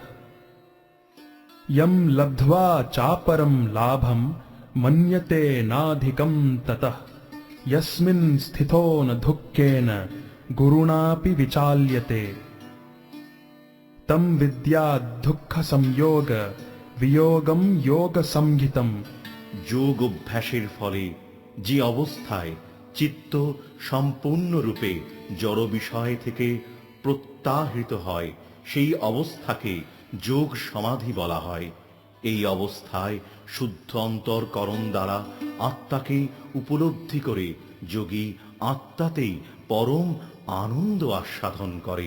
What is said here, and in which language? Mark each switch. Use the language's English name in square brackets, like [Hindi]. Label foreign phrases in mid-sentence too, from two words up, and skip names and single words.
[Sanskrit] यं लब्ध्वा चापरं लाभं मन्यते नाधिकं ततः यस्मिन् स्थितो न दुःखेन गुरुणापि विचाल्यते। तं विद्यात् दुःखसंयोग वियोगं योगसंहितम्। [Bangla] যোগ অভ্যাসের ফলে যে অবস্থায় চিত্ত সম্পূর্ণরূপে জড় বিষয় থেকে প্রত্যাহৃত হয়, সেই অবস্থাকে যোগ সমাধি বলা হয়। এই অবস্থায় শুদ্ধ অন্তরকরণ দ্বারা আত্মাকে উপলব্ধি করে যোগী আত্মাতেই পরম আনন্দ আস্বাদন করেন।